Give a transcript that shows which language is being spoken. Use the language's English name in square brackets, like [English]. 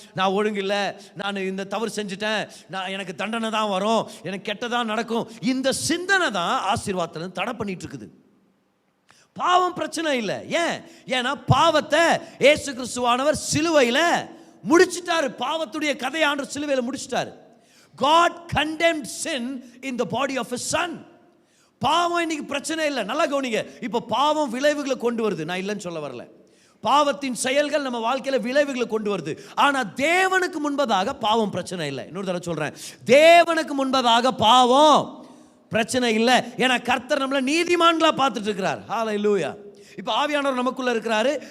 [Tamil] நான் ஒழுங்கு இல்லை, நான் இந்த தவறு செஞ்சுட்டேன், நான் எனக்கு தண்டனை தான் வரும், எனக்கு கெட்டதான் நடக்கும், இந்த சிந்தனை தான் ஆசீர்வாதத்தை தடை பண்ணிட்டு இருக்குது. பாவம் பிரச்சனை இல்லை. ஏன்னா பாவத்தை இயேசு கிறிஸ்துவானவர் சிலுவையில் முடிச்சிட்டாரு. பாவத்துடைய கதையை ஆண்டவர் சிலுவையில் முடிச்சிட்டாரு. [English] God condemned sin in the body of his son. [Tamil] பாவம் இன்னைக்கு பிரச்சனை இல்லை. நல்லா கவனிங்க, இப்போ பாவம் விளைவுகளை கொண்டு வருது, நான் இல்லைன்னு சொல்ல வரல. பாவத்தின் செயல்கள் நம்ம வாழ்க்கையில விளைவுகளை கொண்டு வருது. ஆனா தேவனுக்கு முன்பதாக பாவம் பிரச்சனை இல்லை. இன்னொரு தடவை சொல்றேன், தேவனுக்கு முன்பதாக பாவம் பிரச்சனை இல்லை. ஏன்னா கர்த்தர் நம்மள நீதிமான்களா பார்த்துட்டு இருக்கிறார். ஹல்லேலூயா. இப்போ ஆவியானவர் நமக்குள்ள இருக்கிறாரு.